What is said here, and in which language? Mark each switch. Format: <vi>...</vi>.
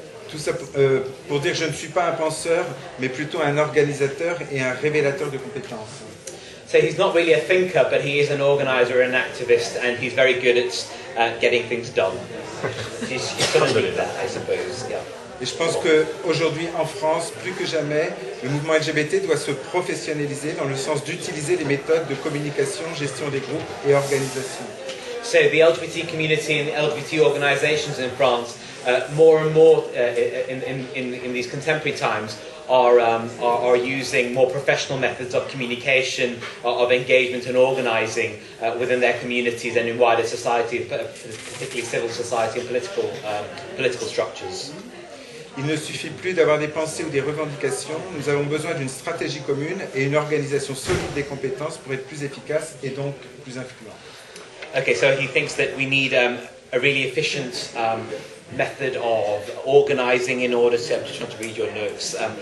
<fr>Tout ça pour dire que je ne suis pas un penseur, mais plutôt un organisateur et un révélateur de compétences.</fr> <en>So he's not really a thinker, but he is an organizer and an activist, and he's very good at getting things done. He's got to do that, I suppose. Yeah.</en> <fr>Et je pense qu'aujourd'hui, en France, plus que jamais, le mouvement LGBT doit se professionnaliser dans le sens d'utiliser les méthodes de communication, gestion des groupes et organisation.</fr> <en>So the LGBT community and the LGBT organizations in France, more and more in these contemporary times, are using more professional methods of communication, of engagement and organising within their communities and in wider society, particularly civil society and political structures.</en> <fr>Il ne suffit plus d'avoir des pensées ou des revendications, nous avons besoin d'une stratégie commune et une organisation solide des compétences pour être plus efficace et donc plus influent.</fr> <en>Okay, so he thinks that we need a really efficient method of organising in order to... I'm just trying to read your notes.</en>